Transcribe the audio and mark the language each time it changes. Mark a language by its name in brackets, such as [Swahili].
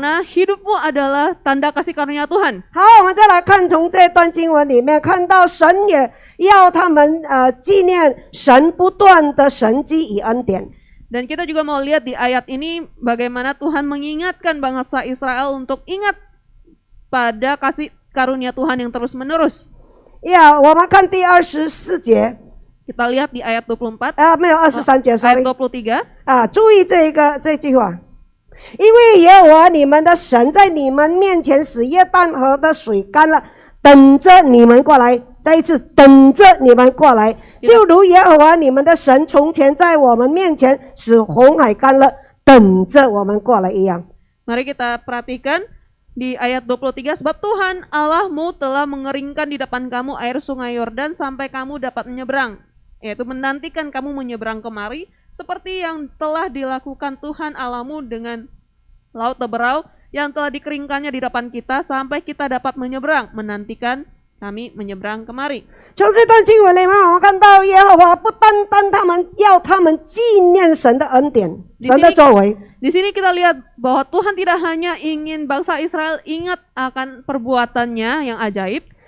[Indonesian] Karena hidupmu adalah tanda kasih karunia Tuhan. [Chinese] 好，我们再来看从这段经文里面看到，神也要他们纪念神不断的神迹与恩典。 [Indonesian] Dan kita juga mau lihat di ayat ini bagaimana Tuhan mengingatkan bangsa Israel untuk ingat pada kasih karunia Tuhan yang terus-menerus. [Chinese] 呀，我们看第24节， [Indonesian] Kita lihat di ayat 24, [Chinese] 没有23节 [Indonesian] ayat [English] ，sorry， 23. [Chinese] 注意这句话，因为耶和华你们的神在你们面前使约旦河的水干了，等着你们过来。再一次，等着你们过来，就如耶和华你们的神从前在我们面前使红海干了，等着我们过来一样。 [Indonesian] Mari kita perhatikan di ayat 23, sebab Tuhan Allahmu telah mengeringkan di depan kamu air sungai Yordan sampai kamu dapat menyeberang, yaitu menantikan kamu menyeberang kemari, seperti yang telah dilakukan Tuhan Allahmu dengan laut Teberau yang telah dikeringkannya di depan kita sampai kita dapat menyeberang, menantikan kami menyeberang kemari. [Chinese] 从这段经文里面，我们看到耶和华不单单要他们纪念神的恩典、神的作为， [Indonesian] Di sini kita lihat bahwa Tuhan tidak hanya ingin bangsa Israel ingat akan perbuatannya yang ajaib,